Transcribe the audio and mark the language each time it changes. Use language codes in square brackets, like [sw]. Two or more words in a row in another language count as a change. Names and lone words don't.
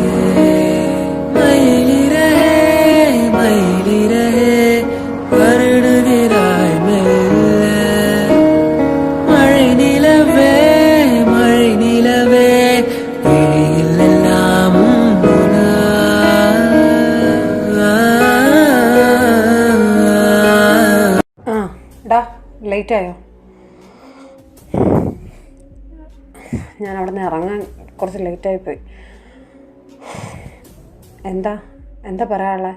[ta] மயிலிரே மயிலிரே வருடுகிறாய் மெல்ல, மழை நிலவே மழை நிலவே விழியில் எல்லாம் [ml] ലേറ്റായോ? ഞാൻ അവിടെ നിന്ന് ഇറങ്ങാൻ കുറച്ച് ലേറ്റായിപ്പോയി. എന്താ പറയാനുള്ളത്?